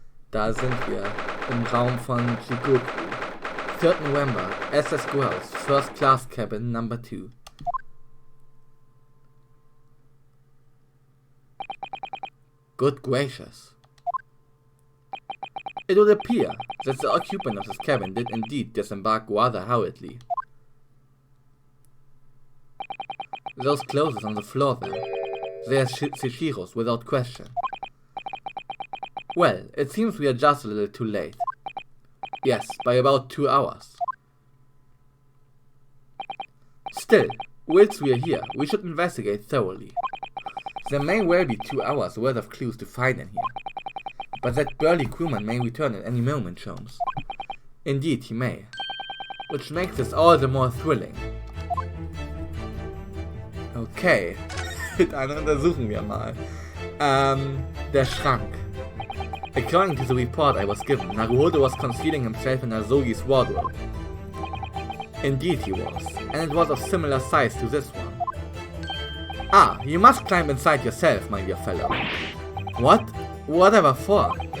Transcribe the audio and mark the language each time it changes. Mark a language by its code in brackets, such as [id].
[de] Da sind wir, im Raum von Jigoku. [en] 3. November, SS Grouse, First Class Cabin Number 2. Good gracious. It would appear that the occupant of this cabin did indeed disembark rather hurriedly. Those clothes on the floor there, they are Shishiro's without question. Well, it seems we are just a little too late. Yes, by about 2 hours. Still, whilst we are here, we should investigate thoroughly. There may well be 2 hours worth of clues to find in here. But that burly crewman may return at any moment, Sholmes. Indeed, he may. Which makes this all the more thrilling. [de] Okay, dann untersuchen wir mal. Der Schrank. [en] According to the report I was given, Naruhodo was concealing himself in Azogi's wardrobe. Indeed he was, and it was of similar size to this one. Ah, you must climb inside yourself, my dear fellow. What? Whatever for?